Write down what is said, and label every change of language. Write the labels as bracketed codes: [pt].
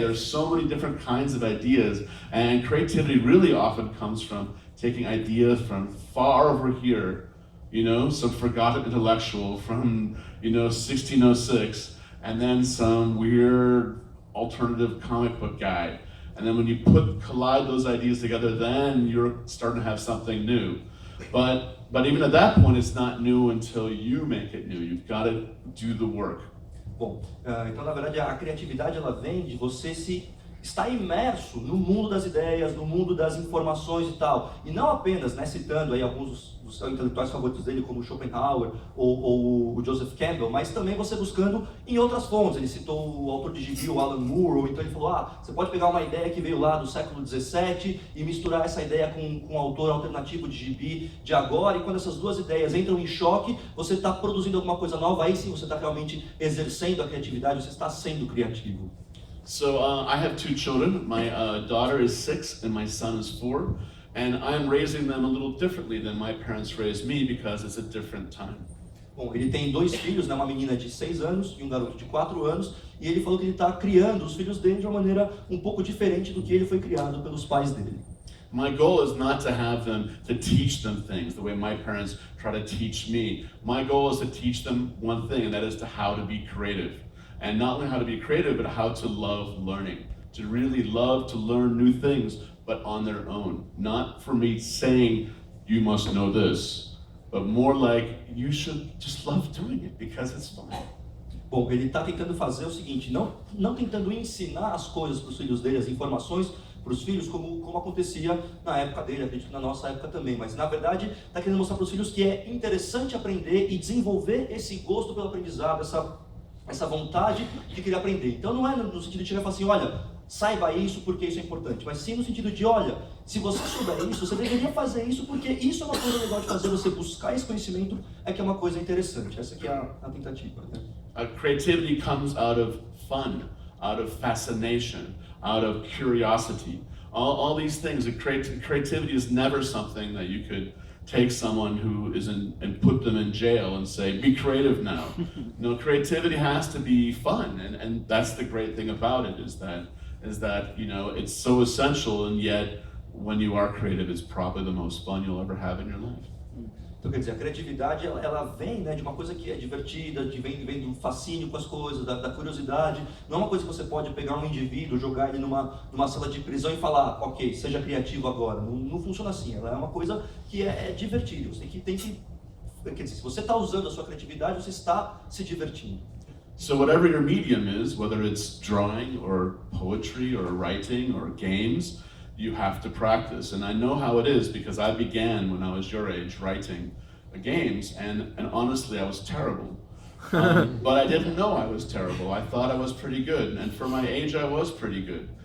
[en] There's so many different kinds of ideas, and creativity really often comes from taking ideas from far over here, some forgotten intellectual from, 1606, and then some weird alternative comic book guy. And then when you collide those ideas together, then you're starting to have something new. But even at that point, it's not new until you make it new. You've got to do the work. [pt] Bom, então na verdade a criatividade ela vem de você estar imerso no mundo das ideias, no mundo das informações e tal. E não apenas, citando aí alguns dos intelectuais favoritos dele, como Schopenhauer ou o Joseph Campbell, mas também você buscando em outras fontes. Ele citou o autor de gibi, o Alan Moore, ou então ele falou, você pode pegar uma ideia que veio lá do século XVII e misturar essa ideia com um autor alternativo de gibi de agora, e quando essas duas ideias entram em choque, você está produzindo alguma coisa nova, aí sim você está realmente exercendo a criatividade, você está sendo criativo. [en] So I have two children. My daughter is 6 and my son is 4. And I'm raising them a little differently than my parents raised me because it's a different time. [pt] Bom, ele tem 2 filhos, uma menina de 6 anos e um garoto de 4 anos, e ele falou que ele está criando os filhos dele de uma maneira um pouco diferente do que ele foi criado pelos pais dele. [en] My goal is not to have them to teach them things the way my parents try to teach me. My goal is to teach them one thing, and that is how to be creative. And not only how to be creative, but how to love learning. To really love to learn new things, but on their own. Not for me saying, you must know this, but more like, you should just love doing it because it's fun. [pt] Bom, ele está tentando fazer o seguinte, não tentando ensinar as coisas para os filhos dele, as informações para os filhos, como acontecia na época dele, acredito que na nossa época também, mas na verdade está querendo mostrar para os filhos que é interessante aprender e desenvolver esse gosto pelo aprendizado, essa vontade de querer aprender. Então não é no sentido de chegar e falar assim, olha, saiba isso porque isso é importante, mas sim no sentido de, olha, se você souber isso, você deveria fazer isso porque isso é uma coisa legal de fazer, você buscar esse conhecimento é que é uma coisa interessante. Essa aqui é a tentativa. Né? [en] Creativity comes out of fun, out of fascination, out of curiosity. All these things, creativity is never something that you could take someone who is and put them in jail and say, be creative now. No, creativity has to be fun, and that's the great thing about it, is that it's so essential, and yet when you are creative, it's probably the most fun you'll ever have in your life. [pt] Então, quer dizer, a criatividade ela vem de uma coisa que é divertida, vem do fascínio com as coisas, da curiosidade. Não é uma coisa que você pode pegar um indivíduo, jogar ele numa sala de prisão e falar, ok, seja criativo agora. Não funciona assim. Ela é uma coisa que é divertida. Você tem que quer dizer, se você está usando a sua criatividade, você está se divertindo. [en] So whatever your medium is, whether it's drawing or poetry or writing or games, you have to practice. And I know how it is because I began when I was your age writing games, and honestly I was terrible. But I didn't know I was terrible. I thought I was pretty good, and for my age I was pretty good.